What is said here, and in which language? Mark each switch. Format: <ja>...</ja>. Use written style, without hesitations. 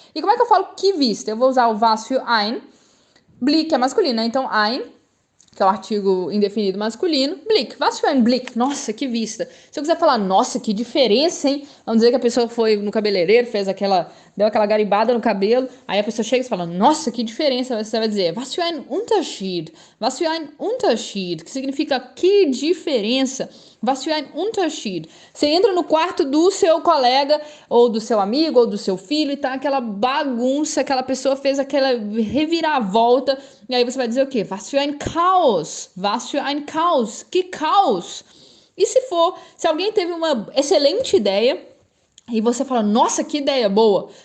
<pt>E como é que eu falo que vista? Eu vou usar o</pt> <de>was für ein.</de> <pt>Blick é masculino, né? Então ein, que é o artigo indefinido masculino. Blick,</pt> <de>was für ein Blick?</de> <pt>Nossa, que vista. Se eu quiser falar, nossa, que diferença, hein? Vamos dizer que a pessoa foi no cabeleireiro, deu aquela garibada no cabelo, aí a pessoa chega e fala, nossa, que diferença. Você vai dizer,</pt> <de>was für ein Unterschied? Was für ein Unterschied?</de> <pt>Que significa que diferença.</pt> <de>Was für ein Unterschied?</de> <pt>Você entra no quarto do seu colega, ou do seu amigo, ou do seu filho, e tá aquela bagunça, aquela pessoa fez aquela reviravolta, e aí você vai dizer o quê?</pt> <de>Was für ein Chaos? Was für ein Chaos?</de> <pt>Que caos? E se alguém teve uma excelente ideia, e você fala, nossa, que ideia boa.</pt>